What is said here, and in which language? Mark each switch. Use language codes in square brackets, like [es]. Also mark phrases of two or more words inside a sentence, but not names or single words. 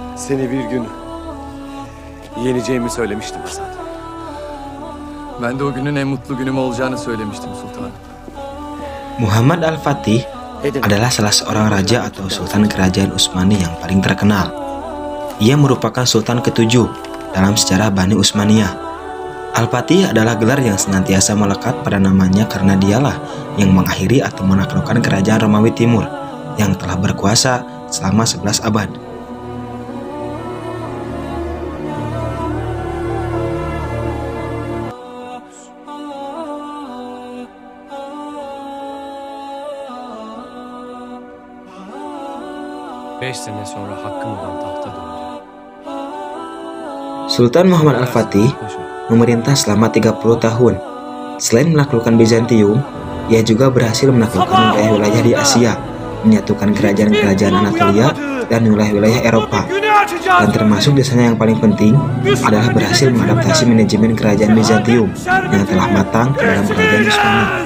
[tr] Seni bir gün yeneceğimi söylemiştim Hasan. Ben de o günün en mutlu günüm olacağını söylemiştim sultanım. [id] Muhammad Al-Fatih adalah salah seorang raja atau sultan kerajaan Utsmani yang paling terkenal. Ia merupakan sultan ketujuh dalam sejarah Bani Utsmaniyah. Al-Fatih adalah gelar yang senantiasa melekat pada namanya karena dialah yang mengakhiri atau menaklukkan kerajaan Romawi Timur yang telah berkuasa selama 11 abad. [tr] Sene sonra hakkım olan tahta döndü. [id] Sultan Muhammad Al-Fatih memerintah selama 30 tahun. Selain menaklukkan Bizantium, ia juga berhasil menaklukkan wilayah-wilayah di Asia, menyatukan kerajaan-kerajaan Anatolia dan wilayah-wilayah Eropa. Dan termasuk desanya yang paling penting adalah berhasil mengadaptasi manajemen kerajaan Bizantium yang telah matang ke dalam kerajaan Utsmani.